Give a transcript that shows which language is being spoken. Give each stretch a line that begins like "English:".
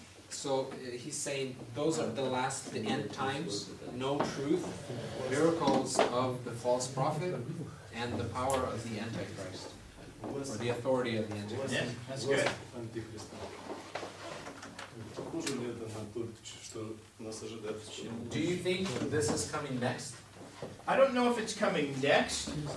English: So he's saying those are the last, the end times, no truth, miracles of the false prophet, and the power of the Antichrist, or the authority of the Antichrist. Yeah, that's good.
Russian: Антихриста. Похоже ли это на то, что нас ожидает в течение?
English: Do you think this is coming next? I don't know if it's coming next,